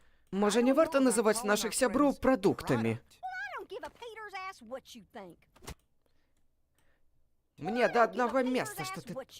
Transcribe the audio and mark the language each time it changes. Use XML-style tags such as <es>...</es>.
<be>Можа, не варта называць нашых сяброў прадуктамі.</be> <en>I don't give a Peter's ass what you think.</en> <be>Мне да аднаго месца, што ты...</be>